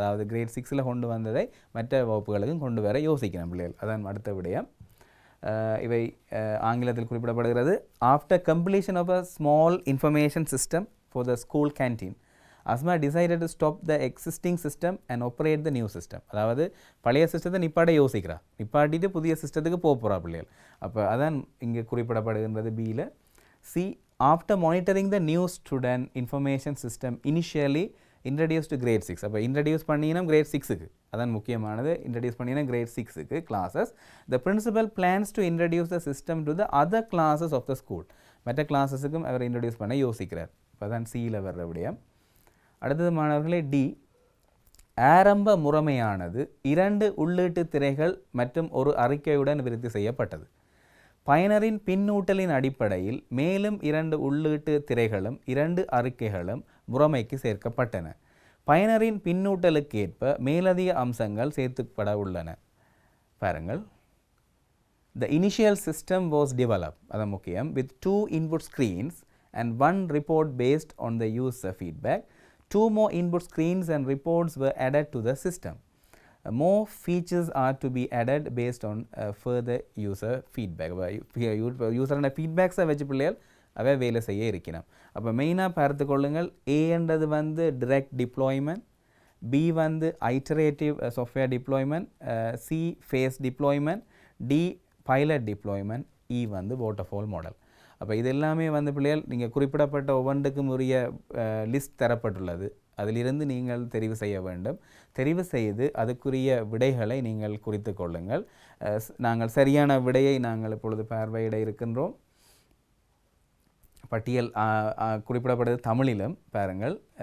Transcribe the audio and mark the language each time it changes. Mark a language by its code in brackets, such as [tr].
[ta] அதாவது கிரேட் 6ல் கொண்டு வந்ததை மற்ற வகுப்புகளுக்கும் கொண்டு வர யோசிக்கணும் பிள்ளைகள். அதான் அடுத்த விடயம். இவை ஆங்கிலத்தில் குறிப்பிடப்படுகிறது. [en] After completion of a small information system for the school canteen, Asma decided to stop the existing system and operate the new system. [ta] அதாவது பழைய சிஸ்டத்தை நிப்பாட்ட யோசிக்கிறா, நிப்பாட்டிட்டு புதிய சிஸ்டத்துக்கு போகிறா பிள்ளைகள். அப்போ அதான் இங்கே குறிப்பிடப்படுகின்றது Bயில். [en] C. After monitoring the new student information system initially introduced to grade 6. [ta] அப்போ இன்ட்ரடியூஸ் பண்ணினா grade 6க்கு, அதான் முக்கியமானது. இன்ட்ரடியூஸ் பண்ணினா grade 6க்கு classes. [en] The principal plans to introduce the system to the other classes of the school. [ta] மற்ற கிளாஸஸுக்கும் அவர் introduce பண்ண யோசிக்கிறார். இப்போ அதான் Cயில் வர்ற விடயம். அடுத்தது மாணவர்களே D. ஆரம்ப முறைமையானது 2 உள்ளீட்டு திரைகள் மற்றும் ஒரு அறிக்கையுடன் விருத்தி செய்யப்பட்டது. பயனரின் பின்னூட்டலின் அடிப்படையில் மேலும் 2 உள்ளீட்டு திரைகளும் 2 அறிக்கைகளும் முறைமைக்கு சேர்க்கப்பட்டன. பயனரின் பின்னூட்டலுக்கேற்ப மேலதிக அம்சங்கள் சேர்த்துப்பட உள்ளன. பாருங்கள், [en] The initial system was developed [ta] அதான் முக்கியம் [en] with 2 input screens and 1 report based on the user feedback. 2 more input screens and reports were added to the system. More features are to be added based on further user feedback. [ta] யூசரோட ஃபீட்பேக்ஸை வச்சு பிள்ளைகள் அவை வேலை செய்ய இருக்கணும். அப்போ மெயினாக பார்த்து கொள்ளுங்கள், ஏன்றது வந்து direct deployment, B வந்து iterative software deployment, C phase deployment, D pilot deployment, E வந்து waterfall model. அப்போ இது எல்லாமே வந்து பிள்ளைகள் நீங்கள் குறிப்பிடப்பட்ட ஒவ்வொன்றுக்கும் உரிய லிஸ்ட் தரப்பட்டுள்ளது. அதிலிருந்து நீங்கள் தெரிவு செய்ய வேண்டும். தெரிவு செய்து அதுக்குரிய விடைகளை நீங்கள் குறித்து கொள்ளுங்கள். நாங்கள் சரியான விடையை நாங்கள் இப்பொழுது பார்வையிட இருக்கின்றோம். பட்டியல் குறிப்பிடப்படுவது தமிழிலும் பாருங்கள்.